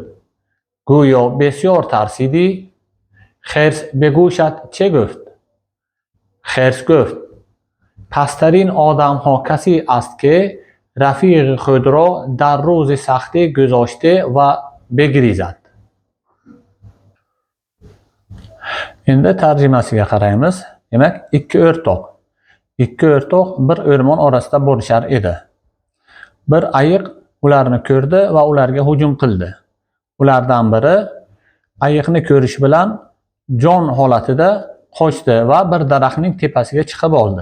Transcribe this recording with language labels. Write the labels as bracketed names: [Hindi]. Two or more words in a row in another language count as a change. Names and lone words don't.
[Persian] گویا بسیار ترسیدی؟ خرس به گوشت چه گفت؟ خرس گفت: پسترین آدم ها کسی است که رفیق خود را در روز سختی گذاشته و بگریزد. [Uzbek] Endi tarjimasiga qaraymiz. Demak, ikki o'rtoq bir o'rmon orasida borishar edi. Bir ayiq ularni ko'rdi va ularga hujum qildi. Ulardan biri ayiqni ko'rish bilan jon holatida qochdi va bir daraxtning tepasiga chiqib oldi.